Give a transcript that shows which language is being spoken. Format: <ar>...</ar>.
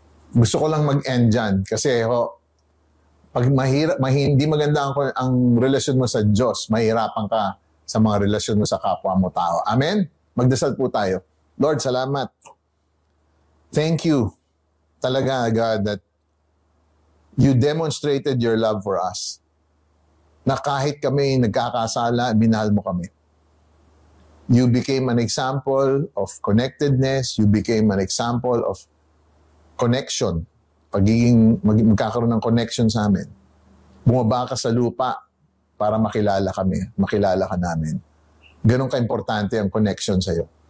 <tl>Gusto ko lang mag-end dyan kasi pag hindi maganda ang relasyon mo sa Diyos, mahirapan ka sa mga relasyon mo sa kapwa mo tao. Amen? Magdasal po tayo. Lord, salamat.</tl> <en>Thank you talaga, God, that you demonstrated your love for us.</en> <tl>Na kahit kami nagkakasala, minahal mo kami.</tl> <en>You became an example of connectedness. You became an example of connection.</en> <tl>Magkakaroon ng connection sa amin. Bumaba ka sa lupa para makilala kami, makilala ka namin. Ganun ka-importante ang connection sa'yo.</tl>